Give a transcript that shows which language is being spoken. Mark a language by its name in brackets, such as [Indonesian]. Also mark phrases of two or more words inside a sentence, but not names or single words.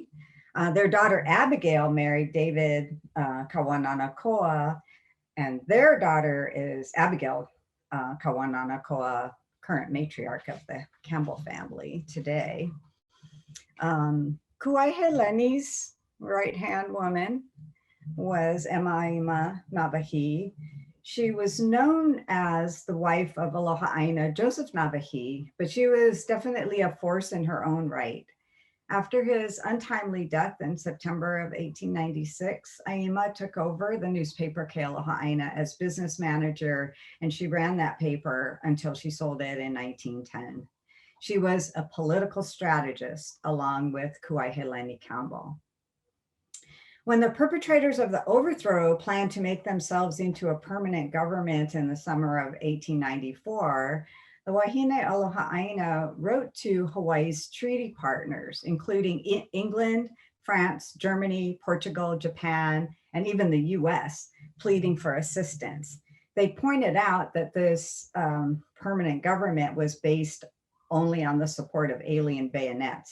[English] Their daughter Abigail married David Kawananakoa, and their daughter is Abigail Kawananakoa, current matriarch of the Campbell family today. Kuaihelani's right-hand woman was Emma Aima Nāwahī. She was known as the wife of [Hawaiian] Aloha ʻāina [English] Joseph Nāwahī, but she was definitely a force in her own right. After his untimely death in September of 1896, Aima took over the newspaper Keʻalohi ʻāina as business manager, and she ran that paper until she sold it in 1910. She was a political strategist along with Kuaihelani Campbell. When the perpetrators of the overthrow planned to make themselves into a permanent government in the summer of 1894, the Wāhine Aloha ʻāina wrote to Hawaii's treaty partners, including England, France, Germany, Portugal, Japan, and even the US, pleading for assistance. They pointed out that this permanent government was based only on the support of alien bayonets.